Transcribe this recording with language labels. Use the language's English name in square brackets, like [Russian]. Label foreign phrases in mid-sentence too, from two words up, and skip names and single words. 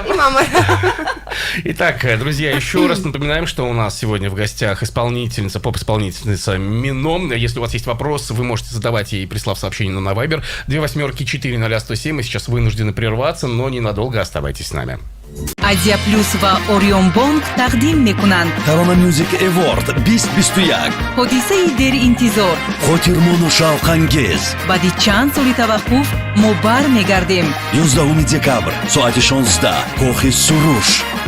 [Russian] Мама. Итак, друзья, еще раз напоминаем, что у нас сегодня в гостях поп-исполнительница Мино. Если у вас есть вопросы, вы можете задавать ей, прислав сообщение на Viber 28-40107. Мы сейчас вынуждены прерваться, но ненадолго оставайтесь с нами. [Tajik] Азия Плюс ва Орион Бонг тақдим мекунанд. Tarona Music Award 2021. ҳодисаи деринтизор. Хотирмону шавқангез. баъди чанд соли таваққуф мо бармегардем. 11 декабр соати 16 Кохи Суруш.